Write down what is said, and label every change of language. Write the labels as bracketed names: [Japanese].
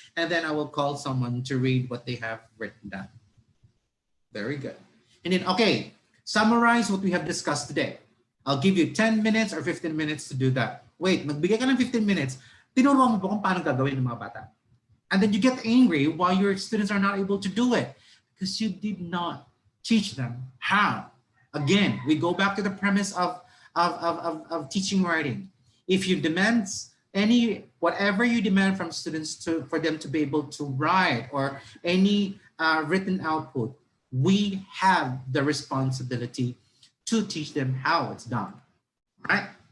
[English] And then I will call someone to read what they have written down. Very good. And then, okay, summarize what we have discussed today. I'll give you 10 minutes or 15 minutes to do that. [Filipino] Wait, magbigay ka ng 15 minutes. Tinuruan mo po kung paano gagawin ng mga bata. [English] And then you get angry why your students are not able to do it because you did not teach them how. Again, we go back to the premise of teaching writing. If you demand whatever you demand from students for them to be able to write or any written output, we have the responsibility to teach them how it's done, right?